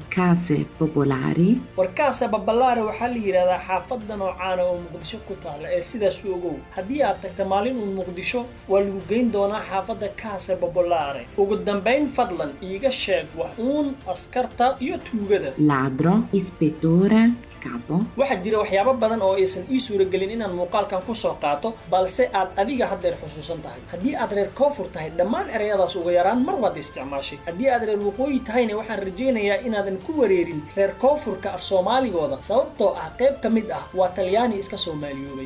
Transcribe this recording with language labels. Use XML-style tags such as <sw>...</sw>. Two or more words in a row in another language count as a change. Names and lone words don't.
<it>Case popolari.</it> <so>warkaasa babalaare waxaa la yidhahdaa xaafadda noocaana oo Muqdisho ku taala ee sidaas u ogow. haddii aad tagta maalin uun Muqdisho waa lagu geyn doonaa xaafadda</so> <it>Case Popolare.</it> <so>ugu dambayn fadlan iiga sheeg wax uun askarta iyo tuugada.</so> <it>Ladro, ispettore, capo.</it> <so>waxaa jira waxyaabo badan oo aysan ii suuragelin inaan muuqaalkan ku soo qaato, balse aad adiga haddeer xusuusan tahay. haddii aad reer koonfur tahay dhammaan ereyadaas ugu yaraan mar waad isticmaashay. haddii aad reer waqooyi tahayna waxaan rajaynayaa inaadan ku wareerin reer koonfurka af soomaaligooda, sababtoo ah qayb ka mid ah waa talyaani iska soomaaliyoobay.</so>